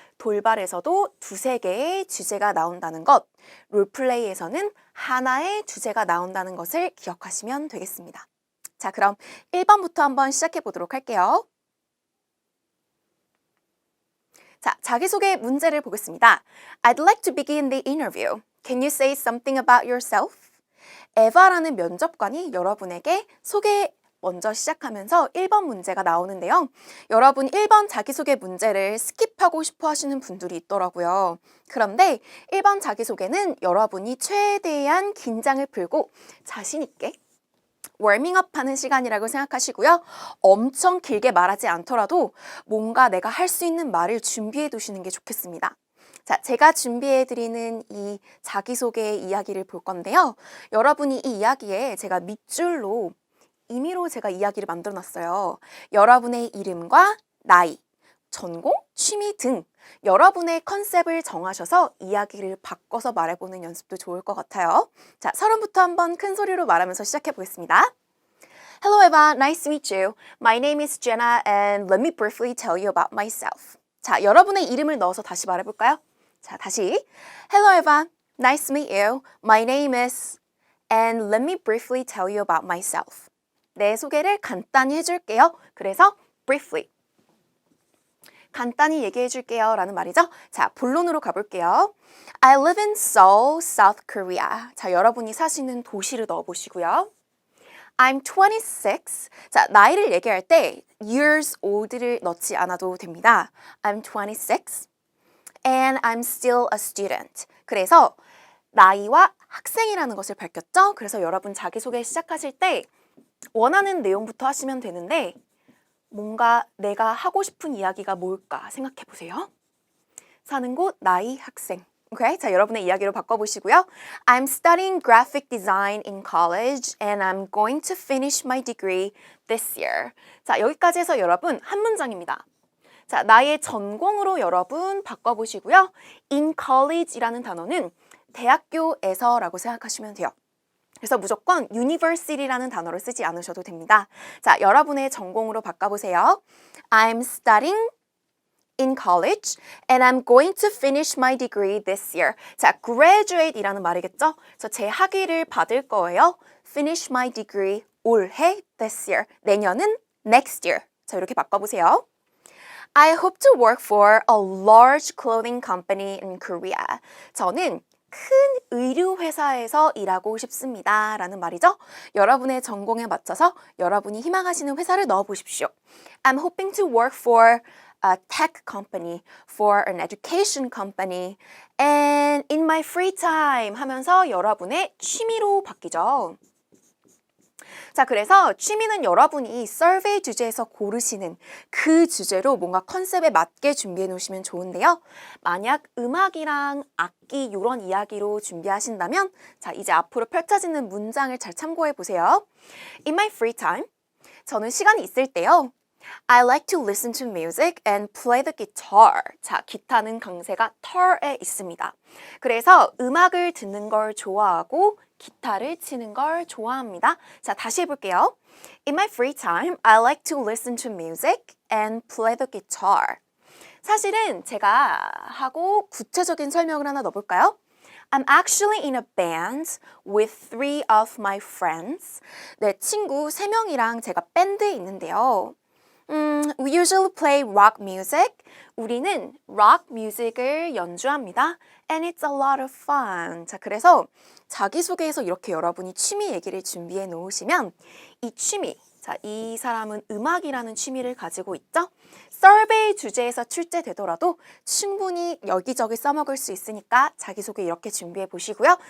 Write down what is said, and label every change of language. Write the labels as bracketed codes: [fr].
[ko] 돌발에서도 2-3개의 주제가 나온다는 것, 롤플레이에서는 하나의 주제가 나온다는 것을 기억하시면 되겠습니다. 자, 그럼 1번부터 한번 시작해 보도록 할게요. 자, 자기소개 문제를 보겠습니다. [en] I'd like to begin the interview. Can you say something about yourself? [ko] 에바라는 면접관이 여러분에게 소개 먼저 시작하면서 1번 문제가 나오는데요. 여러분 1번 자기소개 문제를 스킵하고 싶어 하시는 분들이 있더라고요. 그런데 1번 자기소개는 여러분이 최대한 긴장을 풀고 자신 있게 워밍업 하는 시간이라고 생각하시고요. 엄청 길게 말하지 않더라도 뭔가 내가 할 수 있는 말을 준비해 두시는 게 좋겠습니다. 자, 제가 준비해 드리는 이 자기소개 이야기를 볼 건데요. 여러분이 이 이야기에 제가 밑줄로 임의로 제가 이야기를 만들어 놨어요. 여러분의 이름과 나이, 전공, 취미 등 여러분의 컨셉을 정하셔서 이야기를 바꿔서 말해보는 연습도 좋을 것 같아요. 자, 서론부터 한번 큰 소리로 말하면서 시작해 보겠습니다. [en] Hello Eva, nice to meet you. My name is Jenna and let me briefly tell you about myself. [ko] 자, 여러분의 이름을 넣어서 다시 말해볼까요? 자, 다시. [en] Hello Eva, nice to meet you. My name is and let me briefly tell you about myself. [ko] 내 소개를 간단히 해줄게요. 그래서 briefly. 간단히 얘기해 줄게요 라는 말이죠. 자, 본론으로 가볼게요. [en] I live in Seoul, South Korea. [ko] 자, 여러분이 사시는 도시를 넣어보시고요. [en] I'm 26. [ko] 자, 나이를 얘기할 때 [en] years old [ko] 를 넣지 않아도 됩니다. [en] I'm 26 and I'm still a student. [ko] 그래서 나이와 학생이라는 것을 밝혔죠. 그래서 여러분 자기소개 시작하실 때 원하는 내용부터 하시면 되는데 뭔가 내가 하고 싶은 이야기가 뭘까 생각해 보세요. 사는 곳, 나이, 학생. 오케이? 자, 여러분의 이야기로 바꿔보시고요. [en] I'm studying graphic design in college and I'm going to finish my degree this year. [ko] 자, 여기까지 해서 여러분 한 문장입니다. 자, 나의 전공으로 여러분 바꿔보시고요. [en] in college [ko] 이라는 단어는 대학교에서라고 생각하시면 돼요. 그래서 무조건 university라는 단어를 쓰지 않으셔도 됩니다. 자, 여러분의 전공으로 바꿔보세요. [en] I'm studying in college and I'm going to finish my degree this year. [ko] 자, graduate이라는 말이겠죠? 그래서 제 학위를 받을 거예요. [en] finish my degree [ko] 올해 [en] this year. [ko] 내년은 [en] next year. [ko] 자, 이렇게 바꿔보세요. [en] I hope to work for a large clothing company in Korea. [ko] 저는 큰 의류 회사에서 일하고 싶습니다 라는 말이죠. 여러분의 전공에 맞춰서 여러분이 희망하시는 회사를 넣어보십시오. [en] I'm hoping to work for a tech company, for an education company, and in my free time [ko] 하면서 여러분의 취미로 바뀌죠. 자, 그래서 취미는 여러분이 서베이 주제에서 고르시는 그 주제로 뭔가 컨셉에 맞게 준비해 놓으시면 좋은데요. 만약 음악이랑 악기 이런 이야기로 준비하신다면 자, 이제 앞으로 펼쳐지는 문장을 잘 참고해 보세요. [en] In my free time, [ko] 저는 시간이 있을 때요. [en] I like to listen to music and play the guitar. [ko] 자, 기타는 강세가 털에 있습니다. 그래서 음악을 듣는 걸 좋아하고 기타를 치는 걸 좋아합니다. 자, 다시 해볼게요. [en] In my free time, I like to listen to music and play the guitar. [ko] 사실은 제가 하고 구체적인 설명을 하나 넣어볼까요? [en] I'm actually in a band with 3 of my friends. [ko] 내 친구 3명이랑 제가 밴드에 있는데요. [en] We usually play rock music. [ko] 우리는 rock music을 연주합니다. [en] and it's a lot of fun. [ko] 자, 그래서 자기소개에서 이렇게 여러분이 취미 얘기를 준비해 놓으시면 이 취미, 자, 이 사람은 음악이라는 취미를 가지고 있죠? 서베이 주제에서 출제되더라도 충분히 여기저기 써먹을 수 있으니까 자기소개 이렇게 준비해 보시고요.